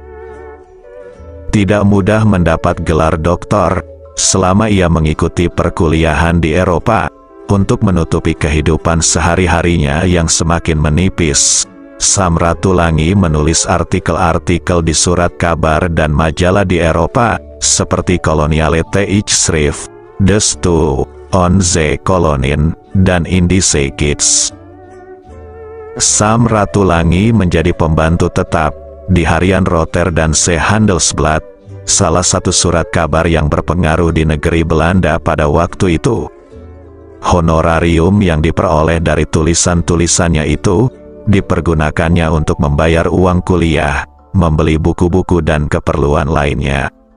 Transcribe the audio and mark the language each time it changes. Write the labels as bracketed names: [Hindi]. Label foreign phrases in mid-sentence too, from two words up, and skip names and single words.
[Indonesian] Tidak mudah mendapat gelar doktor selama ia mengikuti perkuliahan di Eropa. Untuk menutupi kehidupan sehari-harinya yang semakin menipis, Sam Ratulangi menulis artikel-artikel di surat kabar dan majalah di Eropa, seperti Koloniale Tijdschrift, De Stu, Onze Kolonin, dan Indische Gids. Sam Ratulangi menjadi pembantu tetap di harian Rotterdamse Handelsblad, salah satu surat kabar yang berpengaruh di negeri Belanda pada waktu itu. Honorarium yang diperoleh dari tulisan-tulisannya itu dipergunakannya untuk membayar uang kuliah, membeli buku-buku dan keperluan lainnya.